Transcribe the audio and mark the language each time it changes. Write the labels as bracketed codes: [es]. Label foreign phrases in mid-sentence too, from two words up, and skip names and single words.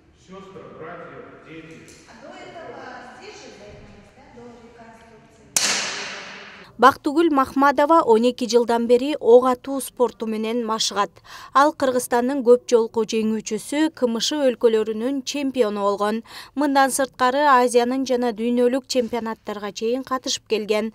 [ru] сестры, братья, дети. А до этого здесь же занимались, да, до реконструкции? [ky] Бактыгүл Махмадова 12 жылдан бери ок атуу спорту менен машыгат. Ал Кыргызстандын көп жолку жеңүүчүсү, КМШ өлкөлөрүнүн чемпиону болгон. Мындан сырткары Азиянын жана дүйнөлүк чемпионаттарга чейин катышып келген.